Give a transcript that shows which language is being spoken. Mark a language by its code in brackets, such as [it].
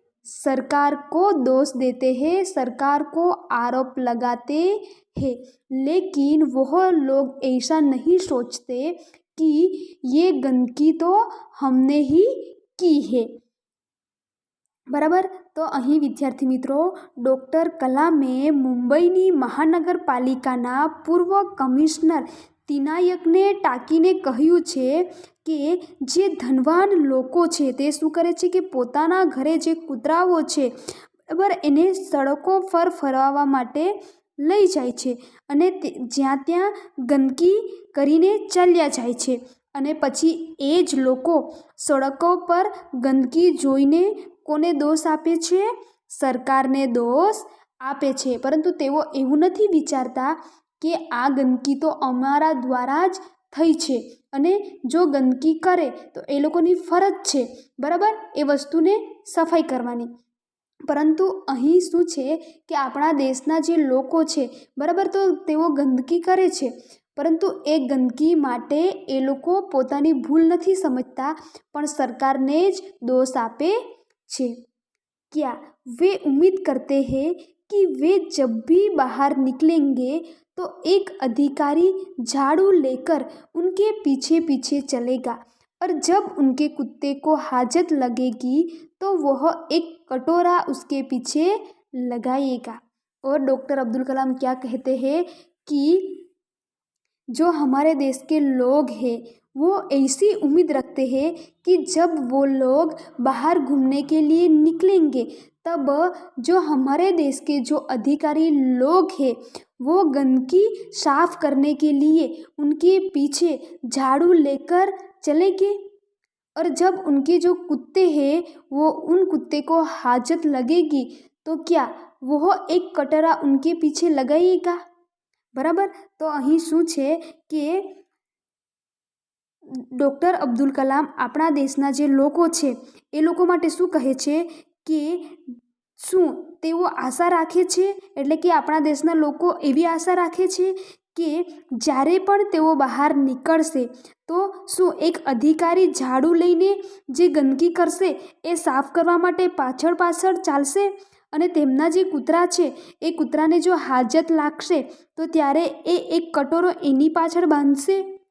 [hi] सरकार को दोष देते हैं, सरकार को आरोप लगाते हैं। लेकिन वह लोग ऐसा नहीं सोचते कि ये गंदगी तो हमने ही की है, बराबर। तो [gu] અહીં વિદ્યાર્થી મિત્રો, ડૉક્ટર કલામે મુંબઈની મહાનગરપાલિકાના પૂર્વ કમિશનર તિનાયકને ટાંકીને કહ્યું છે કે જે ધનવાન લોકો છે તે શું કરે છે કે પોતાના ઘરે જે કૂતરાઓ છે, બરાબર, એને સડકો પર ફરવા માટે લઈ જાય છે અને જ્યાં ત્યાં ગંદકી કરીને ચાલ્યા જાય છે અને પછી એ જ લોકો સડકો પર ગંદકી જોઈને કોને દોષ આપે છે? સરકારને દોષ આપે છે। પરંતુ તેઓ એવું નથી વિચારતા કે આ ગંદકી તો અમારા દ્વારા જ થઈ છે અને જો ગંદકી કરે તો એ લોકોની ફરજ છે, બરાબર, એ વસ્તુને સફાઈ કરવાની। પરંતુ અહીં શું છે કે આપણા દેશના જે લોકો છે, બરાબર, તો તેઓ ગંદકી કરે છે, પરંતુ એ ગંદકી માટે એ લોકો પોતાની ભૂલ નથી સમજતા પણ સરકારને જ દોષ આપે છે। [hi] क्या वे उम्मीद करते हैं कि वे जब भी बाहर निकलेंगे तो एक अधिकारी झाड़ू लेकर उनके पीछे पीछे चलेगा और जब उनके कुत्ते को हाजत लगेगी तो वह एक कटोरा उसके पीछे लगाएगा। और डॉक्टर अब्दुल कलाम क्या कहते हैं कि जो हमारे देश के लोग हैं वो ऐसी उम्मीद रखते हैं कि जब वो लोग बाहर घूमने के लिए निकलेंगे तब जो हमारे देश के जो अधिकारी लोग हैं वो गंदगी साफ करने के लिए उनके पीछे झाड़ू लेकर चलेंगे। और जब उनके जो कुत्ते हैं वो उन कुत्ते को हाजत लगेगी तो क्या वो एक कटरा उनके पीछे लगाएगा? बराबर। तो [gu] અહીં શું છે કે ડૉક્ટર અબ્દુલ કલામ આપણા દેશના જે લોકો છે એ લોકો માટે શું કહે છે કે શું તેઓ આશા રાખે છે, એટલે કે આપણા દેશના લોકો એવી આશા રાખે છે કે જ્યારે પણ તેઓ બહાર નીકળશે તો શું એક અધિકારી ઝાડુ લઈને જે ગંદકી કરશે એ સાફ કરવા માટે પાછળ પાછળ ચાલશે અને તેમના જે કૂતરા છે એ કૂતરાને જો હાજત લાગશે તો ત્યારે એ એક કટોરો એની પાછળ બાંધશે?